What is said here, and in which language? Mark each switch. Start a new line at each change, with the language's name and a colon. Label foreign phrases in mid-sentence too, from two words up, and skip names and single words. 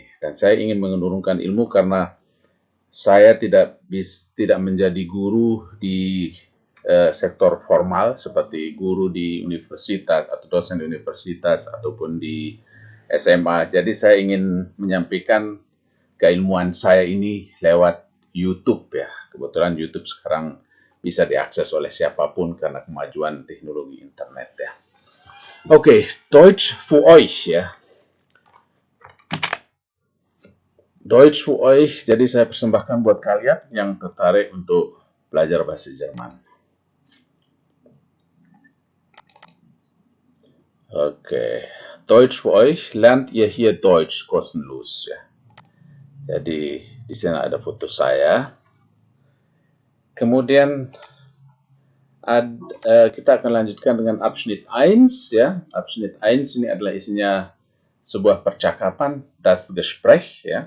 Indonesian: Dan saya ingin menurunkan ilmu karena saya tidak menjadi guru di sektor formal seperti guru di universitas atau dosen di universitas ataupun di SMA. Jadi saya ingin menyampaikan keilmuan saya ini lewat YouTube ya. Kebetulan YouTube sekarang bisa diakses oleh siapapun karena kemajuan teknologi internet ya. Oke,
German: Deutsch für euch ya. Deutsch für euch,
Indonesian: jadi saya persembahkan buat kalian yang tertarik untuk belajar bahasa Jerman. Oke,
German: Deutsch für euch, lernt ihr hier Deutsch kostenlos ya.
Indonesian: Jadi di sini ada foto saya. Kemudian Kita akan lanjutkan dengan Abschnitt 1 ya. Abschnitt 1 ini adalah isinya sebuah percakapan,
German: das Gespräch ya.